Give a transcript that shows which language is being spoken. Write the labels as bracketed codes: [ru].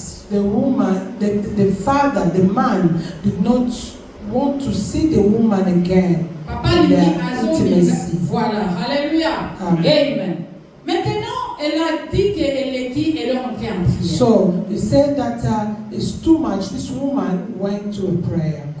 [en] The woman, the father, the man did not want to see the woman again. [fr] Papa lui dit, voilà, alléluia, amen. Maintenant, elle a dit qu'elle est rentrée en prière. [en] So he said that it's too much. This woman went to a prayer.